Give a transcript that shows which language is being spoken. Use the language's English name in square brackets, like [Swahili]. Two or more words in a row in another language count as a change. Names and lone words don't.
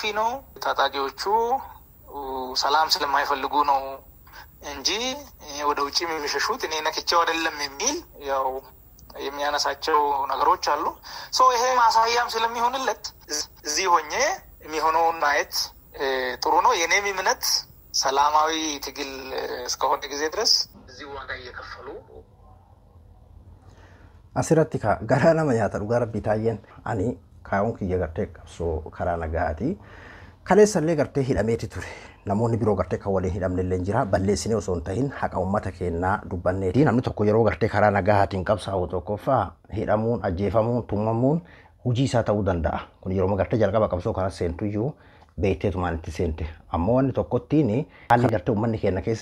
[Amharic] ነው። ታጣቂዎቹ ሰላም ስለማይፈልጉ ነው እንጂ ወደ ውጪ የሚሸሹት እኔ ነክቼው አይደለም የሚል ያው የሚያነሳቸው ነገሮች አሉ። ይሄ ማሳያም ስለሚሆንለት እዚህ ሆኜ የሚሆነውን ማየት ጥሩ ነው። የኔም እምነት ሰላማዊ ትግል እስከሆነ ጊዜ ድረስ እዚህ ዋጋ እየከፈሉ [Oromo] asirratti gara nama nyaata dhugaa rabbii taayeen ani kaa'uun kiyya gartee qabsoo karaa nagaati kaleessallee gartee hidhameeti ture namoonni biroo gartee kan waliin hidhamne illee jira balleessinee osoo hin tahin haqa uummata keenyaa dubbanneeti namni tokko yeroo gartee karaa nagaatiin qabsaa'u tokkoffaa hidhamuun ajjeefamuun tummamuun hojii isaa ta'uu danda'a kun yeroo gartee jalqaba qabsoo kana seentuyyuu beekteetumaan itti seente ammoo wanni tokkottiin haalli gartee uummanni keenya keessa